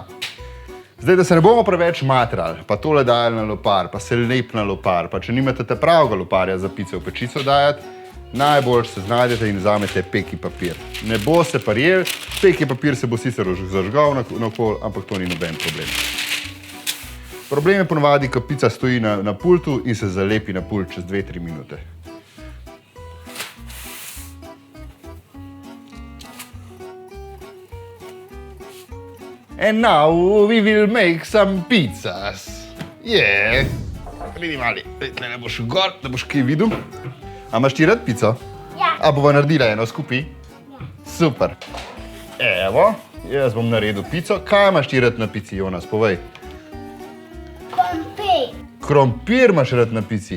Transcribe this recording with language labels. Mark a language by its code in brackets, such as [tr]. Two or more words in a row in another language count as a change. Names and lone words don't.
[sl] Zdaj, da se ne bomo preveč matrali, pa tole dajali na lopar, pa se lep na lopar, pa če nimate te pravega loparja za pice v pečico dajati, najbolj se znajdete in vzamete peki papir. Ne bo se parjel, peki papir se bo sicer zažgal naokoli, ampak to ni noben problem. Problem je ponovadi, ko pica stoji na pultu in se zalepi na pult čez 2-3 minute. [en] And now we will make some pizzas. Yeah. [sl] Pridi mali, tle ne boš gor, da boš kaj videl. A imaš ti rad pico? Ja. A bova naredila eno skupaj? Ja. Super. Evo, jaz bom naredil pico. Kaj imaš ti rad na pici, Jonas? Povej. Krompir. Krompir imaš rad na pici?